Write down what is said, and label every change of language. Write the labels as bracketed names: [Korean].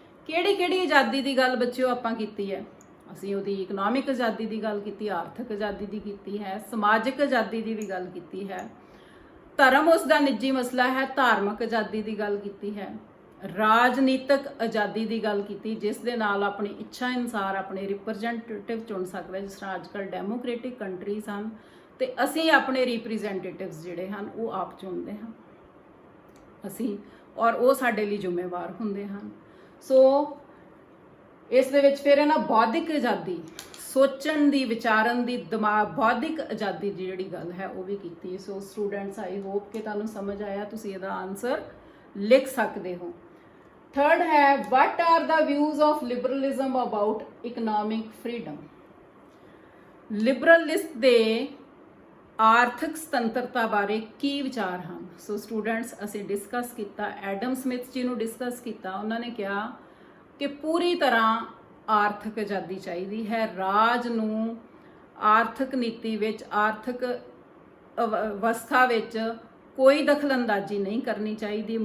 [Punjabi] ਕਿਹੜੀ ਆਜ਼ਾਦੀ ਦੀ ਗੱਲ ਬੱਚਿਓ ਆਪਾਂ ਕੀਤੀ ਹੈ? ਅਸੀਂ ਉਹਦੀ ਇਕਨੋਮਿਕ ਆਜ਼ਾਦੀ ਦੀ ਗੱਲ ਕੀਤੀ, ਆਰਥਿਕ ਆਜ਼ਾਦੀ ਦੀ ਕੀਤੀ ਹੈ, ਸਮਾਜਿਕ ਆਜ਼ਾਦੀ ਦੀ ਵੀ ਗੱਲ ਕੀਤੀ ਹੈ, ਧਰਮ ਉਸ ਦਾ ਨਿੱਜੀ ਮਸਲਾ ਹੈ, ਧਾਰਮਿਕ ਆਜ਼ਾਦੀ ਦੀ ਗੱਲ ਕੀਤੀ ਹੈ, ਰਾਜਨੀਤਿਕ ਆਜ਼ਾਦੀ ਦੀ ਗੱਲ ਕੀਤੀ, ਜਿਸ ਦੇ ਨਾਲ ਆਪਣੀ ਇੱਛਾ ਅਨੁਸਾਰ ਆਪਣੇ ਰਿਪਰੈਜ਼ੈਂਟੇਟਿਵ ਚੁਣ ਸਕਦਾ, ਜਿਸ ਤਰ੍ਹਾਂ ਅੱਜ ਕੱਲ੍ਹ ਡੈਮੋਕ੍ਰੈਟਿਕ ਕੰਟਰੀਜ਼ ਹਨ ਤੇ ਅਸੀਂ ਆਪਣੇ ਰਿਪਰੈਜ਼ੈਂਟੇਟਿਵਸ ਜਿਹੜੇ ਹਨ ਉਹ ਆਪ ਚੁਣਦੇ ਹਾਂ ਅਸੀਂ, ਔਰ ਉਹ ਸਾਡੇ ਲਈ ਜ਼ਿੰਮੇਵਾਰ ਹੁੰਦੇ ਹਨ। ਸੋ ਇਸ ਦੇ ਵਿੱਚ ਫਿਰ ਇਹਨਾਂ ਬੌਧਿਕ ਆਜ਼ਾਦੀ, ਸੋਚਣ ਦੀ, ਵਿਚਾਰਨ ਦੀ, ਦਿਮਾਗ, ਬੌਧਿਕ ਆਜ਼ਾਦੀ ਦੀ ਜਿਹੜੀ ਗੱਲ ਹੈ ਉਹ ਵੀ ਕੀਤੀ। ਸੋ ਸਟੂਡੈਂਟਸ, [English] I hope [Punjabi] ਕਿ ਤੁਹਾਨੂੰ ਸਮਝ ਆਇਆ, ਤੁਸੀਂ ਇਹਦਾ ਆਨਸਰ ਲਿਖ ਸਕਦੇ ਹੋ। [English] third [Punjabi] ਹੈ, [English] what are the views of liberalism about economic freedom? [Punjabi] ਲਿਬਰਲਿਸਟ ਦੇ ਆਰਥਿਕ ਸੁਤੰਤਰਤਾ ਬਾਰੇ ਕੀ ਵਿਚਾਰ ਹਨ? ਸੋ ਸਟੂਡੈਂਟਸ, ਅਸੀਂ ਡਿਸਕਸ ਕੀਤਾ, ਐਡਮ ਸਮਿਥ ਜੀ ਨੂੰ ਡਿਸਕਸ ਕੀਤਾ। ਉਹਨਾਂ ਨੇ ਕਿਹਾ ਕਿ ਪੂਰੀ ਤਰ੍ਹਾਂ ਆਰਥਿਕ ਆਜ਼ਾਦੀ ਚਾਹੀਦੀ ਹੈ, ਰਾਜ ਨੂੰ ਆਰਥਿਕ ਨੀਤੀ ਵਿੱਚ, ਆਰਥਿਕ ਅਵਸਥਾ ਵਿੱਚ ਕੋਈ ਦਖਲਅੰਦਾਜ਼ੀ ਨਹੀਂ ਕਰਨੀ ਚਾਹੀਦੀ।